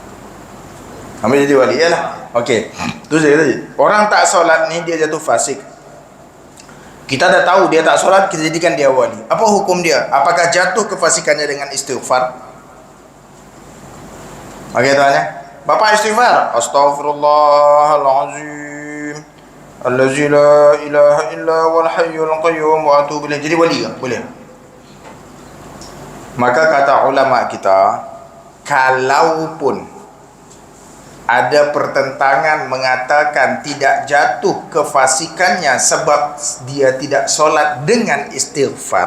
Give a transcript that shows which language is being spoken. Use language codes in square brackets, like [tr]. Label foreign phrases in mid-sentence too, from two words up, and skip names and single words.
[ms] Ambil jadi wali lah. Okey. Tu saya tadi. Orang tak solat ni dia jatuh fasik. Kita dah tahu dia tak solat, kita jadikan dia wali. Apa hukum dia? Apakah jatuh kefasikannya dengan istighfar? Okey tuan ya. Bapak istighfar. [ar] أستغفر الله العظيم الذي لا إله إلا هو الحي القيوم وأتوب إليه. [ms] Jadi wali ke? Boleh. Maka kata ulama kita, kalaupun ada pertentangan mengatakan tidak jatuh kefasikannya sebab dia tidak solat dengan istighfar.